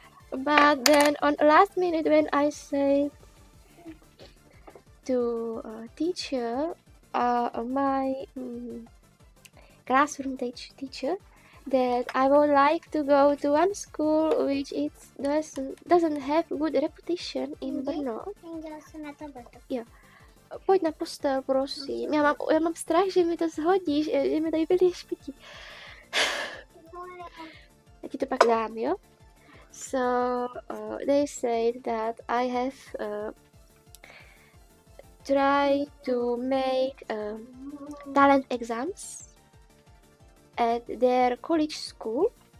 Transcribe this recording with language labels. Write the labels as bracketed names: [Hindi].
[English] But then on last minute when I say to teacher, my classroom teacher, that I would like to go to one school which doesn't have good reputation in Brno. [Czech] Jo. Pojď na postel, prosím. Já mám strach, že mi to shodíš, že mi tady byly špití. Já ti to pak dám, jo? [English] So they said that I have tried to make talent exams at their college school.